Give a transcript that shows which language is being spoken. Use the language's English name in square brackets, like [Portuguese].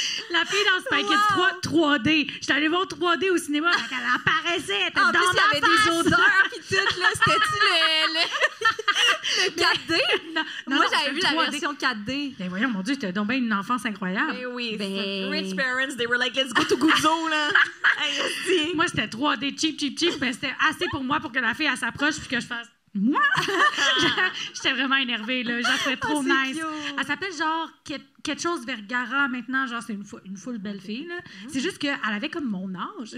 [French] La fille dans Spy Kids 3, 3D. J'étais allée voir 3D au cinéma, elle apparaissait, elle était dans ma face. En plus, il y avait des odeurs, puis tout, là. C'était-tu le 4D? Non, moi, j'avais vu la version 4D. Ben voyons, mon Dieu, t'as donc bien une enfance incroyable. Ben oui, [English] rich parents, they were like, let's go to Guzzo, [French] là. Moi, c'était 3D, cheap, mais c'était assez pour moi pour que la fille, elle s'approche, puis que je fasse... Moi? J'étais vraiment énervée, là. Genre, c'était trop nice. Cute. Elle s'appelle genre quelque chose Vergara maintenant. Genre, c'est une full belle fille, là. C'est juste qu'elle avait comme mon âge.